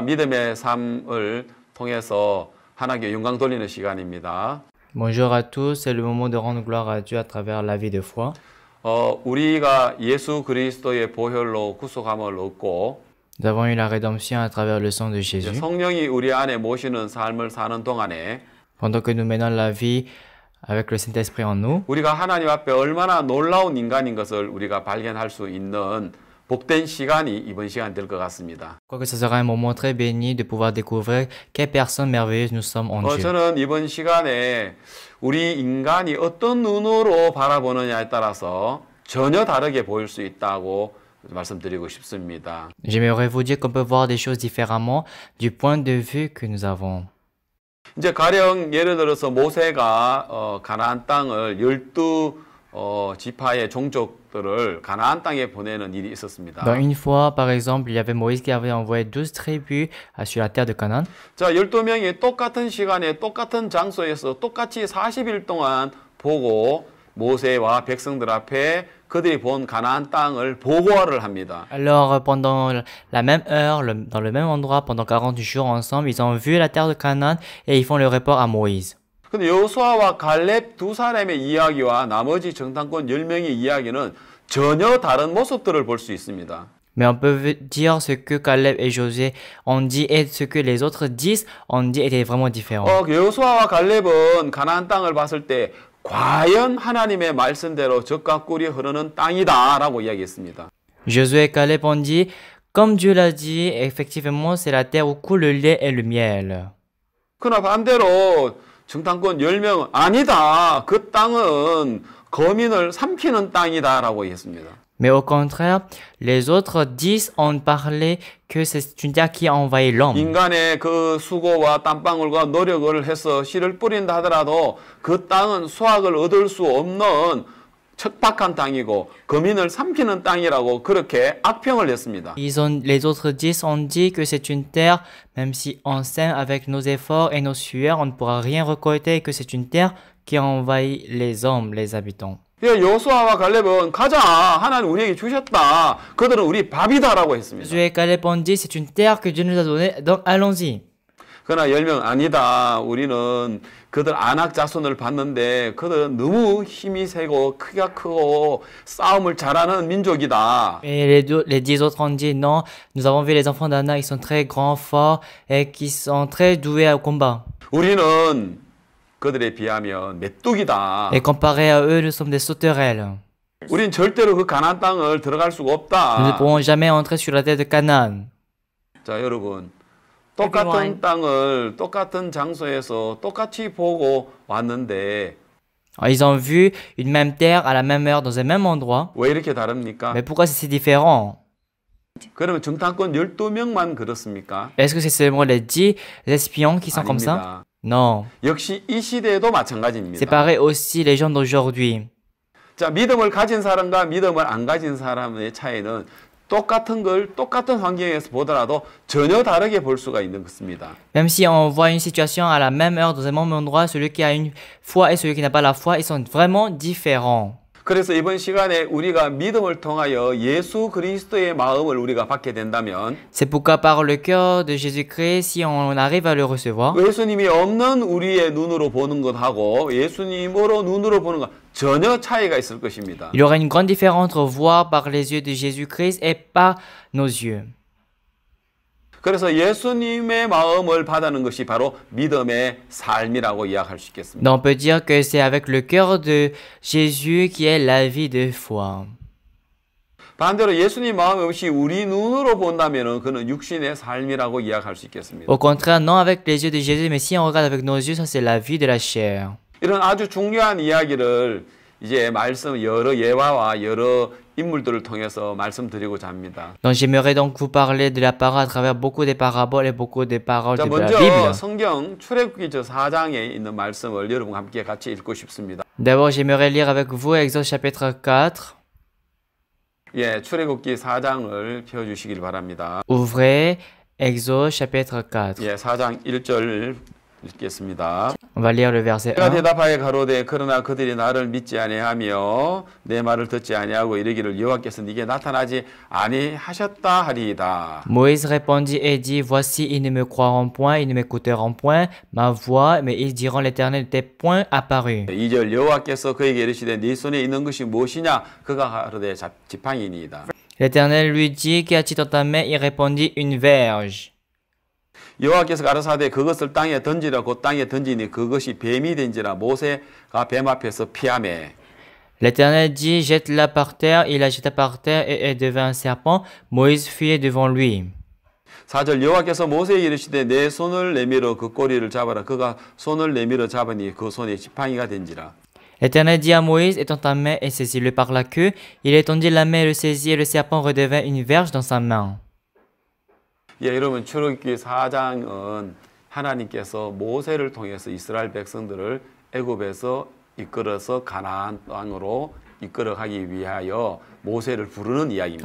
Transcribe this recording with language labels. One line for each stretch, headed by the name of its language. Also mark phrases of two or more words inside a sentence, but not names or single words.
Korean: 믿음의 삶을 통해서 하나님께 영광 돌리는 시간입니다.
French: Bonjour à tous, c'est le moment de rendre gloire à Dieu à travers la vie de foi.
Korean: 우리가 예수 그리스도의 보혈로 구속함을 얻고
French: Nous avons eu la rédemption à travers le sang de Jésus.
Korean: 성령이 우리 안에 모시는 삶을 사는 동안에
French: Pendant que nous menons la vie avec le Saint-Esprit en nous,
Korean: 우리가 하나님 앞에 얼마나 놀라운 인간인 것을 우리가 발견할 수 있는 복된 시간이 이번 시간 될 것 같습니다.
French: je crois que ce sera un moment très béni de pouvoir découvrir quelle personne merveilleuse nous sommes en Dieu.
Korean: 저는 이번 시간에 우리 인간이 어떤 눈으로 바라보느냐에 따라서 전혀 다르게 보일 수 있다고 말씀드리고 싶습니다.
French: J'aimerais vous dire qu'on peut voir des choses différemment du point de vue que nous avons.
Korean: 이제 가령 예를 들어서 모세가 가나안 땅을 12지파의 종족들을 가나안 땅에 보내는 일이 있었습니다.
French: Dans une fois, par exemple, il y avait Moïse qui avait envoyé 12 tribus sur la terre de Canaan.
Korean: 자, 12명이 똑같은 시간에 똑같은 장소에서 똑같이 40일 동안 보고 모세와 백성들 앞에 그들이 본 가나안 땅을 보고를 합니다.
French: Alors, pendant la même heure, dans le même endroit, pendant 40 jours ensemble, ils ont vu la terre de Canaan et ils font le report à Moïse.
Korean: 근데 여호수아와 갈렙 두 사람의 이야기와 나머지 정탐꾼 10명의 이야기는 전혀 다른 모습들을 볼 수 있습니다.
French: Mais on peut dire ce que Caleb et Josué ont dit et ce que les autres disent, ont dit était vraiment différent.
Korean: 여호수아와 갈렙은 가나안 땅을 봤을 때 과연 하나님의 말씀대로 젖과 꿀이 흐르는 땅이다라고 이야기했습니다.
French: Josué et Caleb ont dit, comme Dieu l'a dit, effectivement, c'est la terre où coule le lait et le miel.
Korean: 그러나 반대로 정탐꾼 10명은 아니다. 그 땅은 거민을 삼키는 땅이다라고 했습니다.
French: Mais au contraire, les autres 10 ont parlé que c'est une terre qui a envahi l'homme.
Korean: 인간의 그 수고와 땀방울과 노력을 해서 씨를 뿌린다 하더라도 그 땅은 수확을 얻을 수 없는 척박한 땅이고 거민을 삼키는 땅이라고 그렇게 악평을 냈습니다.
French: Les autres 10 ont dit que c'est une terre, même si on sème avec nos efforts et nos sueurs, on ne pourra rien récolter, que c'est une terre qui a envahi les hommes, les habitants.
Korean: 여호수아와 갈렙은 가자 하나님 우리에게 주셨다. 그들은 우리 밥이다라고 했습니다.
French: Josué et Caleb ont dit c'est une terre que Dieu nous a donnée, donc allons-y.
Korean: 그러나 10명 아니다. 우리는 그들 아낙 자손을 봤는데 그들은 너무 힘이 세고 크기가 크고 싸움을 잘하는 민족이다.
French: Et les 10 autres ont dit non, nous avons vu les enfants d'Anak, ils sont très grands, forts et qui sont très doués au combat.
Korean: 우리는 그들에 비하면 메뚜기다.
French: Et comparé à eux, nous sommes des sauterelles.
Korean: 우린 절대로 그 가나안 땅을 들어갈 수가 없다.
French: Nous ne pourrons jamais entrer sur la terre de Canaan.
Korean: 자, 여러분. 똑같은 땅을 똑같은 장소에서 똑같이 보고 왔는데
French: Ils ont vu une même terre à la même heure dans un même endroit.
Korean: 왜 이렇게 다릅니까?
French: Mais pourquoi c'est si différent?
Korean: 그러면 정탐꾼 12명만 그렇습니까?
French: Est-ce que c'est seulement les 10 espions qui sont comme ça? Non.
Korean: 역시 이 시대에도 마찬가지입니다.
French: C'est pareil aussi les gens d'aujourd'hui.
Korean: 자, 믿음을 가진 사람과 믿음을 안 가진 사람의 차이는 똑같은 걸 똑같은 환경에서 보더라도 전혀 다르게 볼 수가 있는 것입니다.
French: Même si on voit une situation à la même heure dans un même endroit, celui qui a une foi et celui qui n'a pas la foi, ils sont vraiment différents.
Korean: 그래서 이번 시간에 우리가 믿음을 통하여 예수 그리스도의 마음을 우리가 받게 된다면
French: C'est pourquoi par le cœur de Jésus-Christ, si on arrive à le recevoir,
Korean: 예수님이 없는 우리의 눈으로 보는 것하고 예수님으로 눈으로 보는 것 전혀 차이가 있을 것입니다.
French: il y aura une grande différence entre voir par les yeux de Jésus-Christ et par nos yeux.
Korean: 그래서 예수님의 마음을 받는 것이 바로 믿음의 삶이라고 이야기할 수 있겠습니다.
French: Donc on peut dire que c'est avec le cœur de Jésus qui est la vie de foi.
Korean: 반대로 예수님 마음이 없이 우리 눈으로 본다면은 그는 육신의 삶이라고 이야기할 수 있겠습니다.
French: Au contraire, non avec les yeux de Jésus, mais si on regarde avec nos yeux, ça c'est la vie de la chair.
Korean: 이런 아주 중요한 이야기를 이제 말씀 여러 예화와 여러 인물들을 통해서 말씀드리고자 합니다.
French: Donc j'aimerais donc vous parler de la parole à travers beaucoup des paraboles et beaucoup des paroles
Korean: 자,
French: de la
Korean: 먼저
French: Bible.
Korean: 성경 출애굽기 저 4장에 있는 말씀을 여러분과 함께 같이 읽고 싶습니다.
French: D'abord, j'aimerais lire avec vous Exode chapitre 4.
Korean: 예, 출애굽기 4장을 펴 주시길 바랍니다.
French: Ouvrez Exode chapitre 4.
Korean: 예, 4장 1절 읽겠습니다.
French: On va lire le verset
Korean: 내가
French: 1.
Korean: 대답하여 가로되 그러나 그들이 나를 믿지 아니하며 내 말을 듣지 아니하고 이르기를 여호와께서 네게 나타나지 아니하셨다 하리이다.
French: Moïse répondit et dit, voici, ils ne me croiront point, ils ne m'écouteront point ma voix, mais ils diront l'Éternel n'était point apparu.
Korean: 2절 여호와께서 그에게 이르시되 네 손에 있는 것이 무엇이냐 그가 가로되 지팡이니이다.
French: L'Éternel lui dit, qu'y a-t-il dans ta main? Il répondit, une verge.
Korean: 여호와께서 가라사대 그것을 땅에 던지라 곧 땅에 던지니 그것이 뱀이 된지라 모세가 뱀 앞에서 피하매.
French: L'Éternel dit, jette-la par terre, il la jeta par terre et elle devint un serpent. Moïse fuyait devant lui.
Korean: 4절 여호와께서 모세에게 이르시되 내 손을 내밀어 그 꼬리를 잡아라. 그가 손을 내밀어 잡으니 그 손에 지팡이가 된지라.
French: L'Éternel dit à Moïse, étends ta main et saisis-le par la queue. Il étendit la main et le saisit et le serpent redevint une verge dans sa main.
Korean: 예, 여러분 출애굽기 4장은 하나님께서 모세를 통해서 이스라엘 백성들을 애굽에서 이끌어서 가나안 땅으로 이끌어가기 위하여 모세를 부르는 이야기입니다.